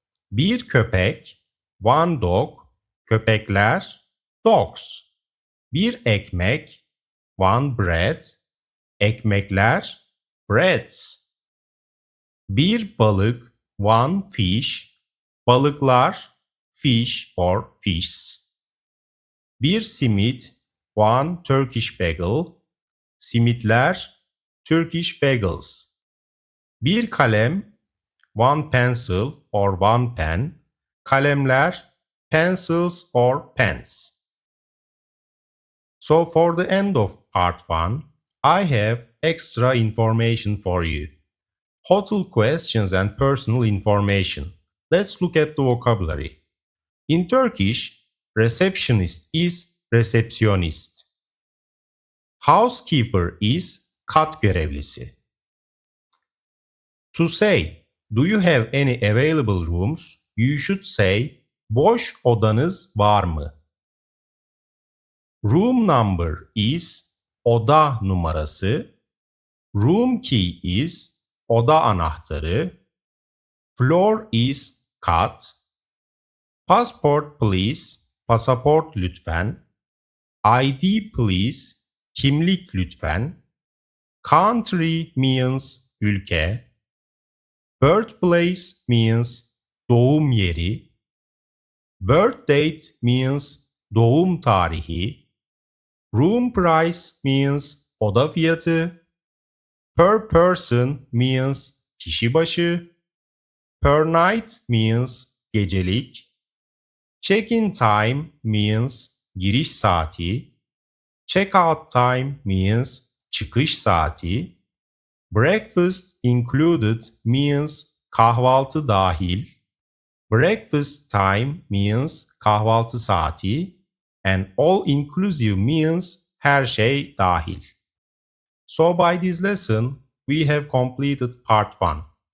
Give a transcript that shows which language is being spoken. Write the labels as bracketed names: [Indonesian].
[Turkish] Bir köpek, [English] one dog, köpekler, dogs. [Turkish] Bir ekmek, [English] one bread, ekmekler, breads. [Turkish] Bir balık, [English] one fish, balıklar, fish or fishes. [Turkish] Bir simit, [English] one Turkish bagel, simitler, Turkish bagels. [Turkish] Bir kalem, [English] one pencil or one pen, kalemler, pencils or pens. So for the end of part 1, I have extra information for you. Hotel questions and personal information. Let's look at the vocabulary. In Turkish, receptionist is resepsiyonist. Housekeeper is [Turkish] kat görevlisi. [English] To say, do you have any available rooms? You should say, [Turkish] Boş odanız var mı? [English] Room number is [Turkish] oda numarası. [English] Room key is [Turkish] oda anahtarı. [English] Floor is kat. Passport please, [Turkish] pasaport lütfen. [English] ID please, [Turkish] kimlik lütfen. [English] Country means ülke. Birthplace means [Turkish] doğum yeri. [English] Birth date means [Turkish] doğum tarihi. [English] Room price means [Turkish] oda fiyatı. [English] Per person means [Turkish] kişi başı. [English] Per night means gecelik. Check-in time means [Turkish] giriş saati. [English] Check-out time means [Turkish] çıkış saati. [English] Breakfast included means [Turkish] kahvaltı dahil. [English] Breakfast time means [Turkish] kahvaltı saati. [English] And all inclusive means [Turkish] her şey dahil. [English] So by this lesson, we have completed part 1.